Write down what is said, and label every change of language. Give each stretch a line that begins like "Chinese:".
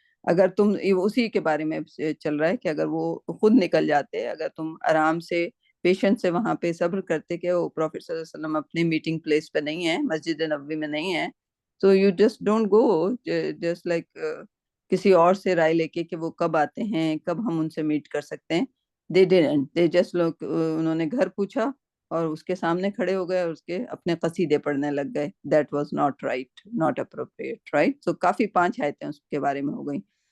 Urdu: اگر تم اسی کے بارے میں چل رہا ہے کہ اگر وہ خود نکل جاتے, اگر تم آرام سے پیشنٹ سے وہاں پہ صبر کرتے کہ وہ پروفیٹ صلی اللہ علیہ وسلم اپنے میٹنگ پلیس پہ نہیں ہے, مسجد نبوی میں نہیں ہے, تو
English: you just don't go just like
Urdu: کسی اور سے رائے لے کے کہ وہ کب آتے ہیں, کب ہم ان سے میٹ کر سکتے ہیں.
English: they didn't, they just look,
Urdu: انہوں نے گھر پوچھا اور اس کے سامنے کھڑے ہو گئے اور اس کے اپنے قصیدے پڑھنے لگ گئے.
English: that was not right, not appropriate, right.
Urdu: so کافی 5 آیتیں اس کے بارے میں ہو گئیں.